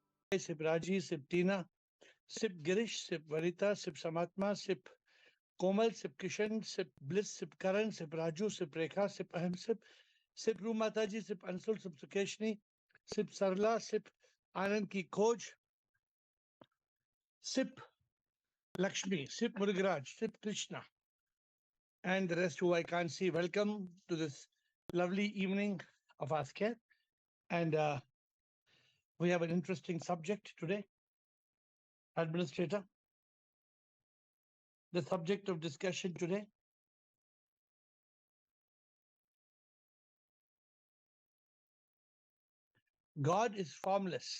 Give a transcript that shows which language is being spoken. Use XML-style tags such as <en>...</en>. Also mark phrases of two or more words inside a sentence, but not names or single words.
<en>Sip Raji, Sip Tina, Sip Girish, Sip Varita, Sip Samatma, Sip Komal, Sip Kishan, Sip Bliss, Sip Karan, Sip Raju, Sip Rekha, Sip Aham, Sip Rumataji, Sip Ansul, Sip Sukeshni, Sip Sarla, Sip Anand Ki Khoj, Sip Lakshmi, Sip Murugaraj, Sip Krishna, and the rest who I can't see. Welcome to this lovely evening of Asker. And we have an interesting subject today, Administrator. The subject of discussion today, God is formless.</en>